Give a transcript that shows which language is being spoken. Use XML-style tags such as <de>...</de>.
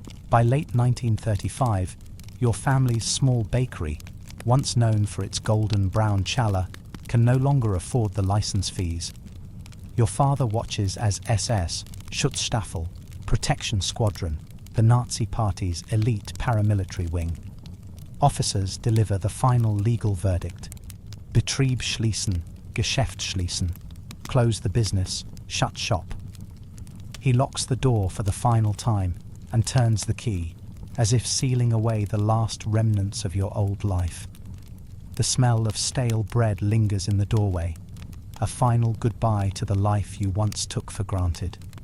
<en>By late 1935, your family's small bakery, once known for its golden brown challah, can no longer afford the license fees. Your father watches as SS, Schutzstaffel, Protection Squadron, the Nazi Party's elite paramilitary wing. Officers deliver the final legal verdict.</en> <de>Betrieb schließen, Geschäft schließen.</de> <en>Close the business, shut shop. He locks the door for the final time and turns the key, as if sealing away the last remnants of your old life. The smell of stale bread lingers in the doorway, a final goodbye to the life you once took for granted.</en>